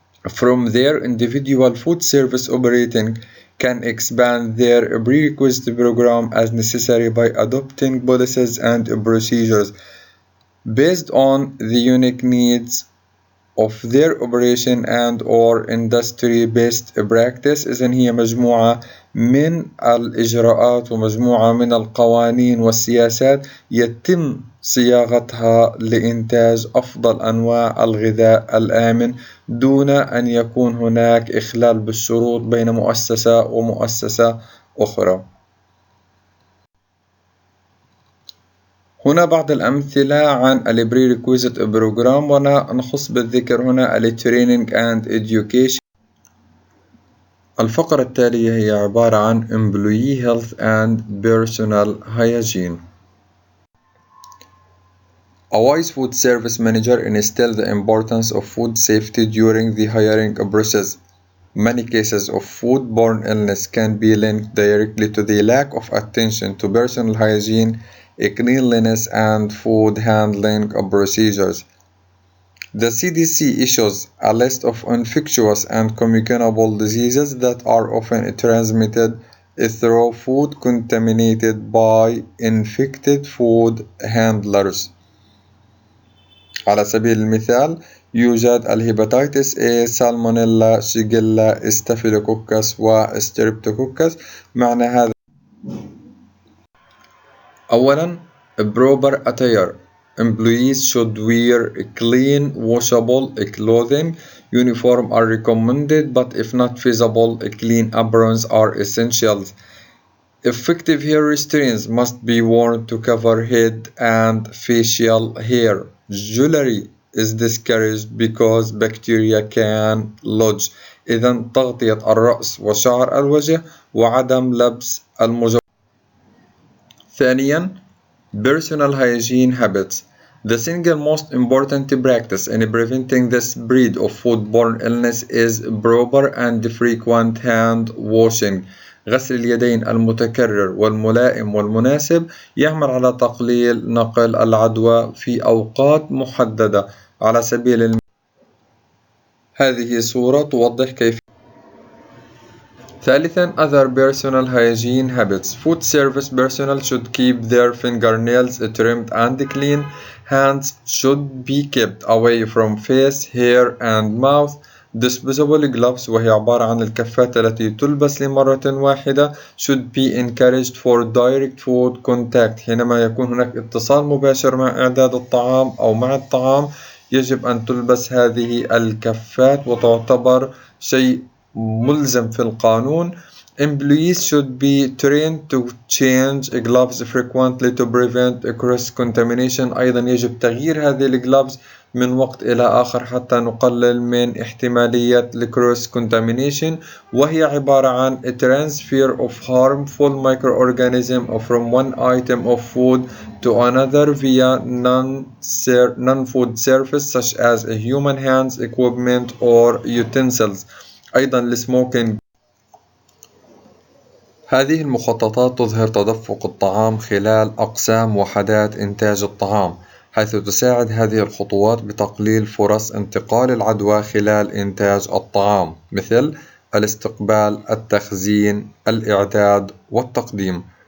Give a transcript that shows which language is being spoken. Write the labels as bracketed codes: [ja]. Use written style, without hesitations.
[en] From there, individual food service operating can expand their prerequisite program as necessary by adopting policies and procedures based on the unique needs of their operation and or industry-based practice. [ar] إذن هي مجموعة من الإجراءات ومجموعة من القوانين والسياسات يتم صياغتها لإنتاج أفضل أنواع الغذاء الآمن دون أن يكون هناك إخلال بالشروط بين مؤسسة ومؤسسة أخرى. هنا بعض الأمثلة عن ال Prerequisite Program، ونخص بالذكر هنا ال [en] Training and Education. [ar] الفقرة التالية هي عبارة عن [en] Employee Health and Personal Hygiene. A wise food service manager instilled the importance of food safety during the hiring process. Many cases of foodborne illness can be linked directly to the lack of attention to personal hygiene, cleanliness, and food handling procedures. The CDC issues a list of infectious and communicable diseases that are often transmitted through food contaminated by infected food handlers. [ar] على سبيل المثال يوجد الهيباتيتس A، سالمونيلا، شيجيلا، ستافيلوكوكس وستريبتوكوكس. معنى هذا أولا [en] proper attire. Employees should wear clean washable clothing. Uniform are recommended, but if not feasible, clean aprons are essentials. Effective hair restraints must be worn to cover head and facial hair. Jewelry is discouraged because bacteria can lodge [ar] إذا تغطية الرأس وشعر الوجه وعدم لبس المجوف. ثانيا [en] personal hygiene habits. The single most important practice in preventing the spread of foodborne illness is proper and frequent hand washing. [ar] غسل اليدين المتكرر والملائم والمناسب يعمل على تقليل نقل العدوى في أوقات محددة. على سبيل هذه صورة توضح كيف. ثالثا [en] other personal hygiene habits. Food service personnel should keep their fingernails trimmed and clean. Hands should be kept away from face, hair and mouth. Disposable gloves [ar] وهي عبارة عن الكفات التي تلبس لمرة واحدة [en] should be encouraged for direct food contact. [ar] حينما يكون هناك اتصال مباشر مع إعداد الطعام أو مع الطعام يجب أن تلبس هذه الكفات وتعتبر شيء ملزم في القانون. [en] Employees should be trained to change gloves frequently to prevent cross contamination. [ar] أيضا يجب تغيير هذه الجلافز من وقت إلى آخر حتى نقلل من احتمالية [en] cross contamination، [ar] وهي عبارة عن [en] a transfer of harmful microorganism from one item of food to another via non-food surface such as human hands, equipment or utensils. [ar] أيضا السموكينج. هذه المخططات تظهر تدفق الطعام خلال أقسام وحدات إنتاج الطعام، حيث تساعد هذه الخطوات بتقليل فرص انتقال العدوى خلال إنتاج الطعام، مثل الاستقبال، التخزين، الإعداد والتقديم.